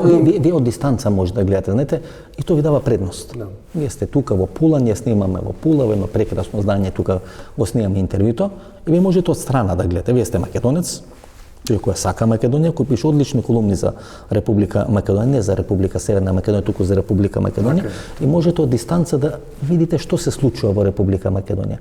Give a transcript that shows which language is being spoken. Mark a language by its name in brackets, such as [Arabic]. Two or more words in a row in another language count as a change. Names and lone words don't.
[Macedonian] Ви од дистанца можда гледате, знате, и то ви дава предност. Ви сте тука во Пула, ние снимаме во Пула, во едно прекрасно здание, тука го снимаме интервјуто, и ви можете од страна да гледате. Вие сте македонец, човек кој сака Македонија, кој пише одлични колумни за Република Македонија, не за Република Северна Македонија, туку за Република Македонија, и можете од дистанца да видите што се случува во Република Македонија.